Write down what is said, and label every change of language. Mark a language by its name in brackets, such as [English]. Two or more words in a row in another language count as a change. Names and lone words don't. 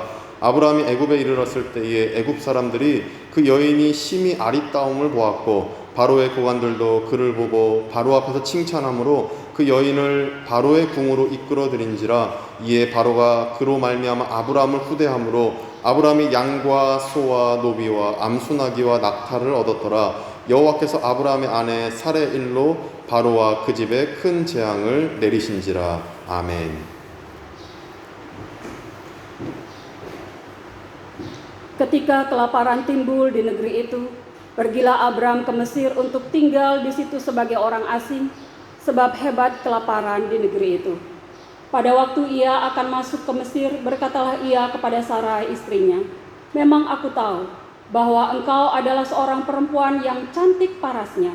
[Korean] 아브라함이 애굽에 이르렀을 때에 애굽 사람들이 그 여인이 심히 아리따움을 보았고 바로의 고관들도 그를 보고 바로 앞에서 칭찬하므로 그 여인을 바로의 궁으로 이끌어들인지라. 이에 바로가 그로 말미암아 아브라함을 후대함으로 아브라함이 양과 소와 노비와 암수나기와 낙타를 얻었더라. 여호와께서 아브라함의 아내 사레 일로 바로와 그 집에 큰 재앙을 내리신지라. 아멘. [Indonesian] Ketika kelaparan timbul di negeri itu, pergilah Abram ke Mesir untuk tinggal di situ sebagai orang asing, sebab hebat kelaparan di negeri itu. Pada waktu ia akan masuk ke Mesir, berkatalah ia kepada Sarai istrinya, memang aku tahu bahwa engkau adalah seorang perempuan yang cantik parasnya.